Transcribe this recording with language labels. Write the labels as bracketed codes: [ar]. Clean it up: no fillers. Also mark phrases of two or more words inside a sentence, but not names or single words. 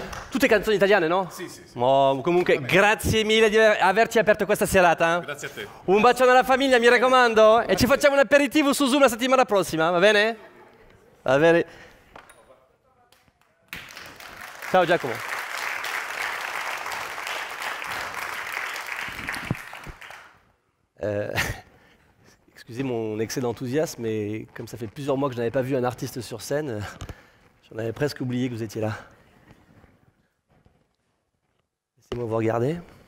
[it] Tutte canzoni italiane, no? Sì, sì, sì. Oh, comunque, grazie mille di averci aperto questa serata. Grazie a te. Un bacione alla famiglia, mi raccomando. E ci facciamo un aperitivo su Zoom la settimana prossima, va bene? Va bene. Ciao Giacomo. [fr] Excusez mon excès d'enthousiasme, mais comme ça fait plusieurs mois que je n'avais pas vu un artiste sur scène, j'en avais presque oublié que vous étiez là. Laissez-moi vous regarder.